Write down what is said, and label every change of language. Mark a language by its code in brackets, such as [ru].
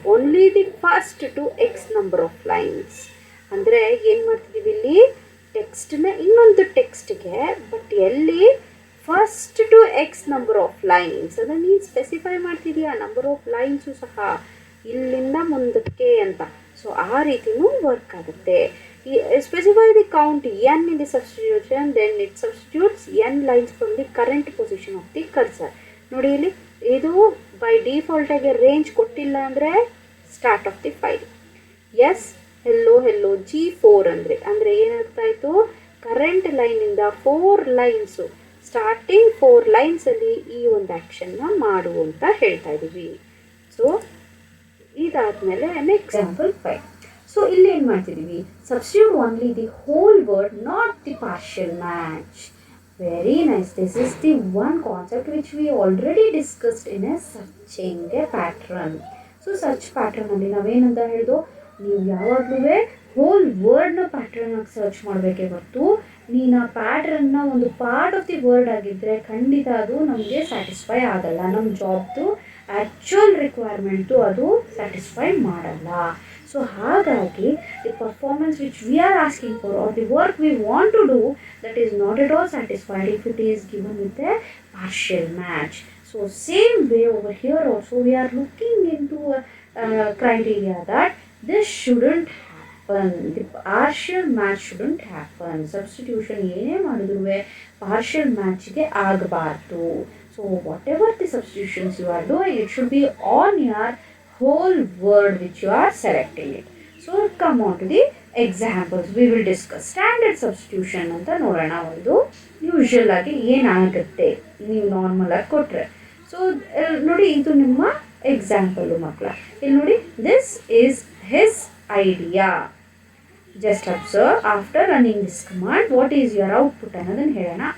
[en] Only the first to x number of lines. [kn] ಅಂದರೆ ಏನು ಮಾಡ್ತಿದ್ದೀವಿ ಇಲ್ಲಿ, ಟೆಕ್ಸ್ಟ್ನ ಇನ್ನೊಂದು ಟೆಕ್ಸ್ಟ್ಗೆ ಬಟ್ ಎಲ್ಲಿ [en] first to x number of lines [kn] ಅದನ್ನು ನೀನು ಸ್ಪೆಸಿಫೈ ಮಾಡ್ತಿದೀಯಾ, ನಂಬರ್ ಆಫ್ ಲೈನ್ಸು ಸಹ ಇಲ್ಲಿಂದ ಮುಂದಕ್ಕೆ ಅಂತ. ಸೊ ಆ ರೀತಿಯೂ ವರ್ಕ್ ಆಗುತ್ತೆ. [en] Specify the count n in the substitution, then it substitutes n lines from the current position of the cursor. [kn] ನೋಡಿ ಇಲ್ಲಿ ಇದು ಬೈ ಡಿಫಾಲ್ಟಾಗಿ ರೇಂಜ್ ಕೊಟ್ಟಿಲ್ಲ ಅಂದರೆ start of the file. S hello hello G4 ಅಂದರೆ ಏನಾಗ್ತಾಯಿತು, current ಲೈನಿಂದ 4 lines, starting 4 ಲೈನ್ಸಲ್ಲಿ ಈ ಒಂದು ಆ್ಯಕ್ಷನ್ನ ಮಾಡು ಅಂತ ಹೇಳ್ತಾ ಇದ್ದೀವಿ. ಸೊ ಇದಾದಮೇಲೆ ಎಕ್ಸಾಂಪಲ್ 5. [en] so [kn] ಇಲ್ಲಿ ಏನು ಮಾಡ್ತಿದ್ದೀವಿ, [en] Substitute only the whole word, not the partial match. Very nice. This is the one concept which we already discussed in a searching a pattern. [kn] So search pattern ಅಲ್ಲಿ ನಾವೇನಂತ ಹೇಳಿದೋ, ನೀವು ಯಾವಾಗಲೂ hole ವರ್ಡ್ನ ಪ್ಯಾಟ್ರನ್ನಾಗಿ search ಮಾಡಬೇಕೇ ಹೊರತು ನೀನು ಆ ಪ್ಯಾಟ್ರನ್ನ ಒಂದು [en] part of the word [kn] ಆಗಿದ್ದರೆ ಖಂಡಿತ ಅದು ನಮಗೆ ಸ್ಯಾಟಿಸ್ಫೈ ಆಗಲ್ಲ. ನಮ್ಮ ಜಾಬ್ದು ಆ್ಯಕ್ಚುಯಲ್ ರಿಕ್ವೈರ್ಮೆಂಟು ಅದು ಸ್ಯಾಟಿಸ್ಫೈ ಮಾಡಲ್ಲ. ಸೊ ಹಾಗಾಗಿ [en] The performance which we are asking for are the work we want to do, that is not at all satisfied if it is given with a partial match. So same way over here also we are looking into a criteria that this shouldn't happen, the partial match shouldn't happen. [kn] Substitution ಏನೇ ಮಾಡಿದ್ರು partial matchಗೆ ಆಗಬಾರ್ದು. [en] So whatever the substitutions you are doing, it should be on your whole word which you are selecting it. So come on to the examples we will discuss. Standard substitution [kn] ಅಂತ ನೋಡೋಣ. ಒಂದು usual ಆಗಿ ಏನಾಗುತ್ತೆ ನೀವು normal ಆಗಿ ಕೊಟ್ಟರೆ. So ನೋಡಿ, ಇದು ನಿಮ್ಮ ಎಕ್ಸಾಂಪಲು ಮಕ್ಕಳ. ಇಲ್ಲಿ ನೋಡಿ, [en] This is his idea. Just observe after running this command what is your output [kn] ಅನ್ನೋದನ್ನು ಹೇಳೋಣ.